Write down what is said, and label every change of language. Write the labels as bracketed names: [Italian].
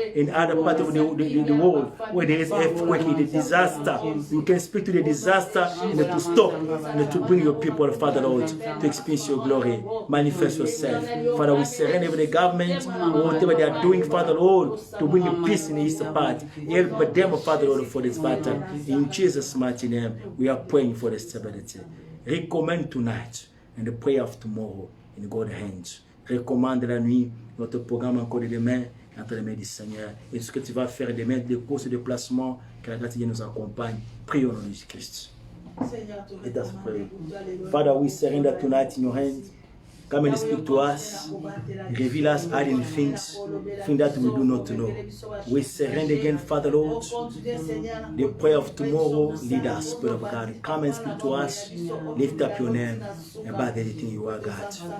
[English] In other parts of the world where there is earthquake, the disaster, you can speak to the disaster and to stop and to bring your people, Father Lord, to experience your glory. Manifest yourself. Father, we surrender the government, whatever they are doing, Father Lord, to bring peace in the eastern part. Help them, Father Lord, for this battle. In Jesus' mighty name, we are praying for the stability. Recommend tonight and the prayer of tomorrow in God's hands. [French] Recommande la nuit notre programme encore de demain entre les mains du Seigneur. Et ce que tu vas faire demain, des courses de placement, que la grâce de Dieu nous accompagne. Prions au nom de Jésus-Christ. [English] Let us pray. Father, we surrender tonight in your hands. Come and speak to us. Reveal us hidden things that we do not know. We surrender again, Father Lord. The prayer of tomorrow, lead us, Spirit of God. Come and speak to us. Lift up your name about anything you are, God.